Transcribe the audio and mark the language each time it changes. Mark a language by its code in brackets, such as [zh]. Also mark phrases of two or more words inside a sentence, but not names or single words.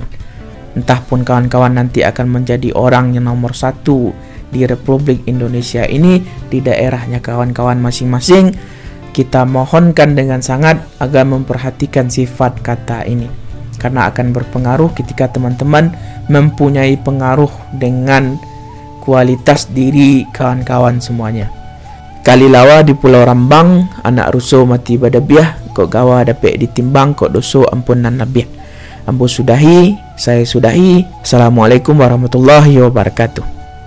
[id] Entah pun kawan-kawan nanti akan menjadi orang yang nomor 1 di Republik Indonesia ini, di daerahnya kawan-kawan masing-masing. Kita mohonkan dengan sangat agar memperhatikan sifat kata ini, karena akan berpengaruh ketika teman-teman mempunyai pengaruh dengan kualitas diri kawan-kawan semuanya. [min] Kalilawa di Pulau Rambang, anak rusuh mati badabiah, kok gawa dapet ditimbang, kok doso ampunan nabiah. [id] Ambu sudahi, saya sudahi. [ar] السلام عليكم ورحمة الله وبركاته.